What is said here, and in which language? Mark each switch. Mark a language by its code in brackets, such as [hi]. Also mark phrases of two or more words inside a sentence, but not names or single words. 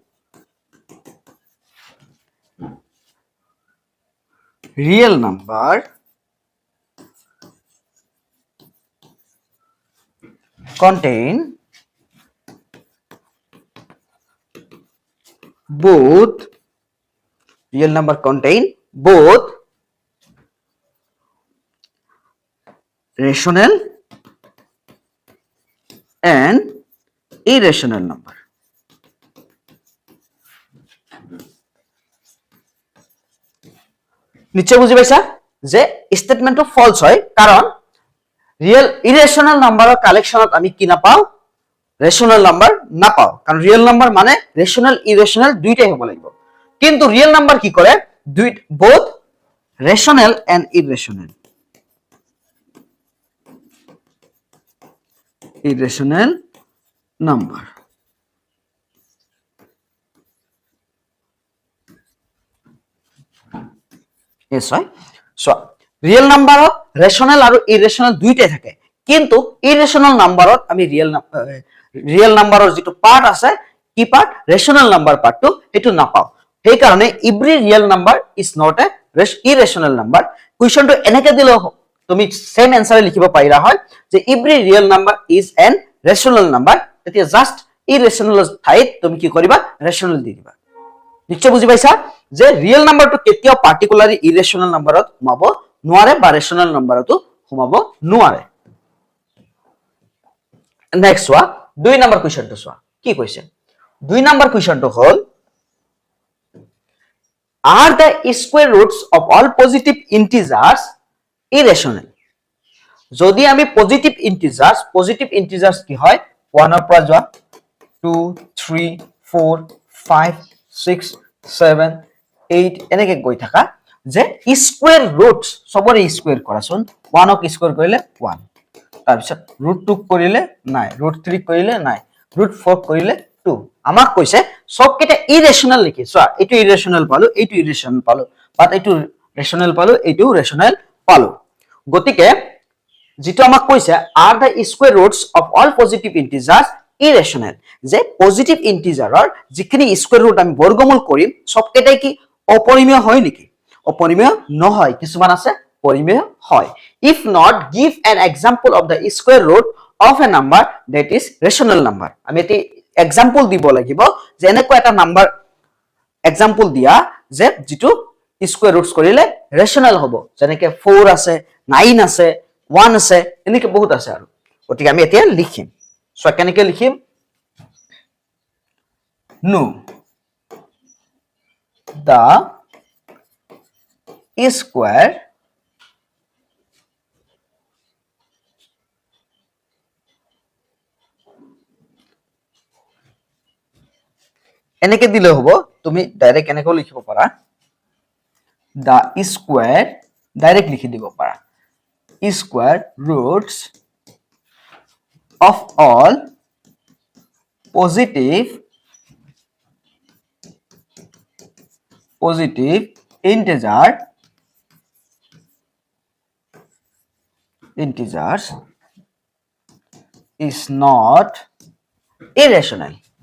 [en] real number contain both rational and irrational number [as] নিশ্চয় বুজি পাইছা যে স্টেটমেন্টটো ফলস হয় কারণ [en] real irrational number collection [as] আমি কি নাপাও [en] rational number [as] নাপাও কারণ [en] real number [as] মানে [en] rational irrational [as] দুইটাই হ'ব লাগিব কিন্তু [en] real number [as] কি কৰে [en] both rational and irrational number yes right so real numberত rational আৰু irrational [as] দুইটাই থাকে কিন্তু [en] irrational numberত আমি real numberৰ [as] যেটো পার্ট আছে কি পার্ট [en] rational number [as] পার্টটো এটো নাপাও সেই কাৰণে [en] every real number is not a irrational number [as] কোৱেশ্চনটো এনেকে দিলে তুমি [en] same answer [as] লিখিব পাৰিলা হয় যে [en] every real number is an rational number [as] তেতিয়া জাস্ট irrational ঠাইত তুমি কি কৰিবা rational দি দিবা নিশ্চয় বুজি পাইছা যে [en] real number [as] কেতিয়াও [en] particularly irrational number [as] সোমাব নোৱাৰে বা [en] rational number [as] সোমাব নোৱাৰে নেক্সট ওয়া 2 নম্বৰ কোৱেশ্চনটো চোৱা কি কৈছে 2 নম্বৰ কোৱেশ্চনটো হ'ল [en] are the square roots of all positive integers irrational [as] যদি আমি [en] positive integers [as] কি হয় 1 ৰ পৰা যোৱা 2 3 4 5 6 7 8 এনেকে গৈ থাকা যে [en] square roots [as] সবৰে স্কয়ার কৰাচোন 1 ক স্কয়ার কৰিলে 1 তাৰ পিছত ৰুট 2 কৰিলে নাই ৰুট 3 কৰিলে নাই ৰুট 4 কৰিলে 2 আমাক কৈছে সব কেটা ইৰেশনাল লিখি চোৱা এটো ইৰেশনাল পালো এটো ইৰেশনাল পালো বাট এটো ৰেশনাল পালো এটো ৰেশনাল পালো গতিকে যেটো আমাক কৈছে [en] are the square roots of all positive integers irrational [as] যে [en] positive integer [as] যিখিনি [en] square root [as] আমি বর্গমূল কৰিম সব কেটাই কি অপরিমেয় হয় নেকি অপরিমেয় নহয় কিছুমান আছে পরিমেয় হয় [en] if not give an example of the square root of a number that is rational number [as] আমি এটি এক্সাম্পল দিব লাগিব যে এনেকুৱা এটা নাম্বাৰ এক্সাম্পল দিয়া যে যেটো [en] square roots [as] কৰিলে ৰেশনাল হ'ব যেনেকৈ 4 আছে 9 আছে 1 আছে এনেকৈ বহুত আছে আৰু গতিকে আমি এতিয়া লিখিম সো কেনেকৈ লিখিম [en] no the square [as] এনেকে দিলে হ'ব তুমি ডাইরেক্ট এনেকৈ লিখিব পাৰা [en] the square [as] ডাইরেক্ট লিখি দিব পাৰা [en] square roots of all positive integers is not irrational.